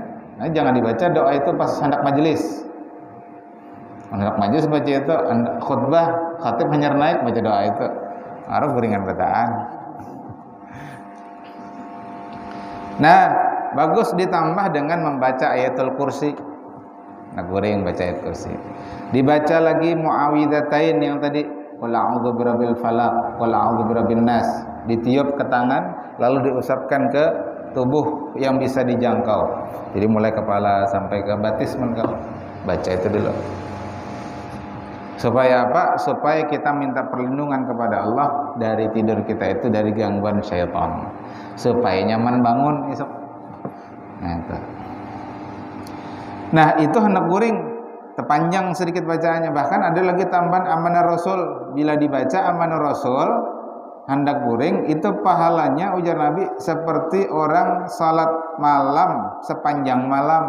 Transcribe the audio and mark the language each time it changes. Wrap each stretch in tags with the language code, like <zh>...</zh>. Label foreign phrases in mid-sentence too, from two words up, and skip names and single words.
<bjn>Nah, jangan dibaca doa itu pas hendak majelis. Hendak majelis baca itu, khutbah khatib hanya naik baca doa itu. Harus guringan bacaan. Nah, bagus ditambah dengan membaca ayatul kursi. Nah, guring baca ayat kursi. Dibaca lagi muawwidzatain yang tadi,</bjn> <ar>قل أعوذ برب الفلق قل أعوذ برب الناس.</ar> <bjn>Ditiup ke tangan lalu diusapkan ke tubuh yang bisa dijangkau. Jadi mulai kepala sampai ke batis mengkau. Baca itu dulu. Supaya apa? Supaya kita minta perlindungan kepada Allah dari tidur kita itu, dari gangguan syaitan. Supaya nyaman bangun esok. Nah, itu hendak guring. Terpanjang sedikit bacaannya. Bahkan ada lagi tambahan amanah Rasul. Bila dibaca amanah Rasul hendak guring, itu pahalanya ujar Nabi seperti orang salat malam sepanjang malam.</bjn>